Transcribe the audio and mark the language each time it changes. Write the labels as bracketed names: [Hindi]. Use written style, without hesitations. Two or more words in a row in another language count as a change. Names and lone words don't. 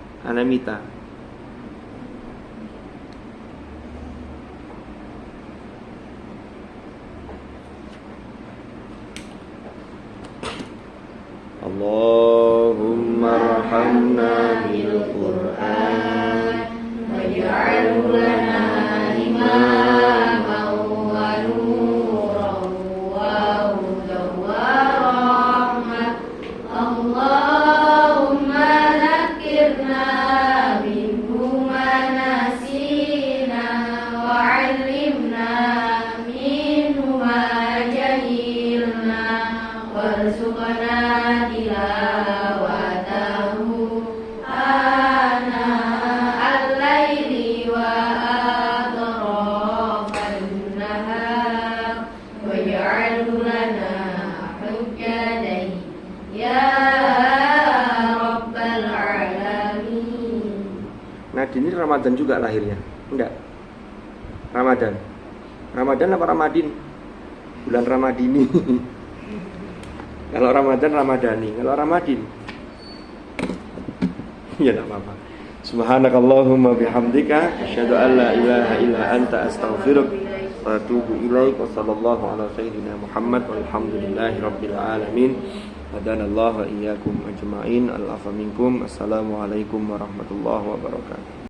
[Arabic] اللهم ارحمنا بالقرآن واجعله لنا إماما ونورا وهدى ورحمة. اللهم ذكرنا منه ما نسينا وعلمنا منه ما جهلنا وارزقنا تلاوته آناء الليل وأطراف النهار واجعله لنا حجة يا رب العالمين. [Indonesian] Nadine ini Ramadan juga lahirnya? Enggak. Ramadan apa Ramadin? Bulan Ramadini. Kalau Ramadan Ramadhani, kalau Ramadin ya enggak apa-apa. [Arabic] سبحانك اللهم وبحمدك أشهد أن لا إله إلا أنت أستغفرك وأتوب إليك. وصلى الله على سيدنا محمد والحمد لله رب العالمين. هدانا الله وإياكم أجمعين. العفو منكم. السلام عليكم ورحمة الله وبركاته.